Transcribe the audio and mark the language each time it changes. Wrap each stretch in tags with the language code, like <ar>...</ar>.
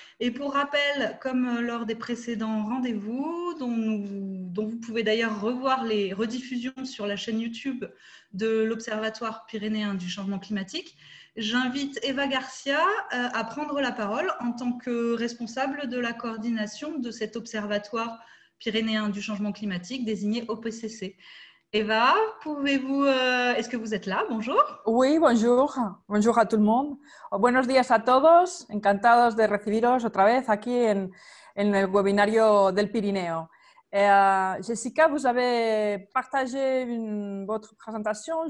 <fr>Et pour rappel, comme lors des précédents rendez-vous, dont vous pouvez d'ailleurs revoir les rediffusions sur la chaîne YouTube de l'Observatoire pyrénéen du changement climatique, j'invite Eva Garcia à prendre la parole en tant que responsable de la coordination de cet Observatoire pyrénéen du changement climatique désigné OPCC. Eva, est-ce que vous êtes là? Bonjour. Oui, bonjour. Bonjour a tout le monde. Buenos días a todos.</fr> <es>Encantados de recibiros otra vez aquí en el webinario del Pirineo.</es> <fr>Jessica, vous avez partagé votre présentation.</fr>